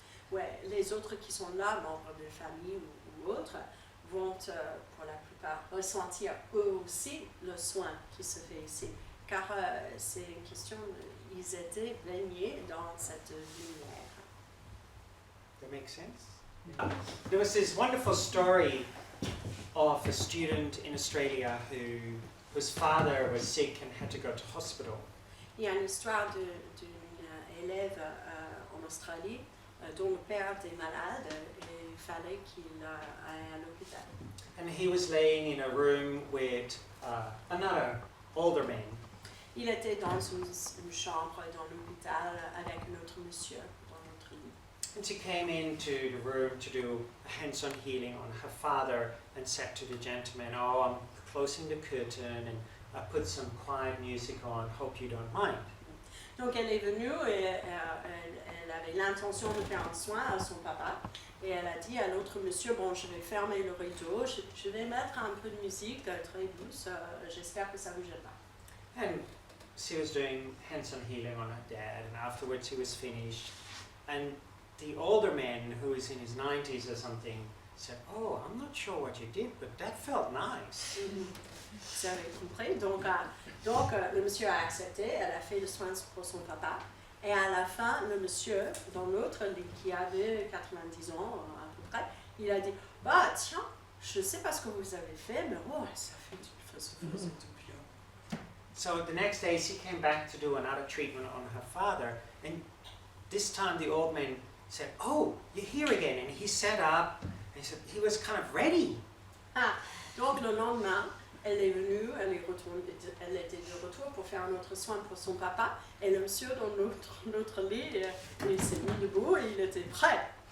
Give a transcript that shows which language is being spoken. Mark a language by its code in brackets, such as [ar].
[fr] Ouais, les autres qui sont là, membres de famille ou autres, vont pour la plupart ressentir eux aussi le soin qui se fait ici. Car c'est une question, ils étaient baignés dans cette lumière. [en] That makes sense? There was this wonderful story of a student in Australia whose father was sick and had to go to hospital. [fr] Il y a une histoire d'une élève en Australie dont le père était malade et il fallait qu'il aille à l'hôpital. [en] And he was laying in a room with another older man. [fr] Il était dans une chambre dans l'hôpital avec un autre monsieur dans notre lit. [en] And she came into the room to do a hands-on healing on her father and said to the gentleman, oh, I'm closing the curtain and I put some quiet music on, hope you don't mind. [fr] Donc elle est venue et elle avait l'intention de faire un soin à son papa et elle a dit à l'autre monsieur, bon je vais fermer le rideau, je vais mettre un peu de musique très douce, j'espère que ça ne vous gêne pas. [en] And she was doing hands-on healing on her dad and afterwards he was finished. And the older man, who is in his 90s or something, said, oh, I'm not sure what you did, but that felt nice. [fr] Vous avez compris. Donc, le monsieur a accepté, elle a fait le soin pour son papa. Et à la fin, le monsieur, dans l'autre lit, qui avait 90 ans à peu près, il a dit, bah tiens, je ne sais pas ce que vous avez fait, mais oh, ça faisait du bien. [en] So the next day she came back to do another treatment on her father, and this time the old man said, oh, you're here again. And he sat up, and he said he was kind of ready. [fr] Donc le lendemain, elle est venue, elle était de retour pour faire un autre soin pour son papa, et le monsieur dans notre lit, il s'est mis debout et il était prêt.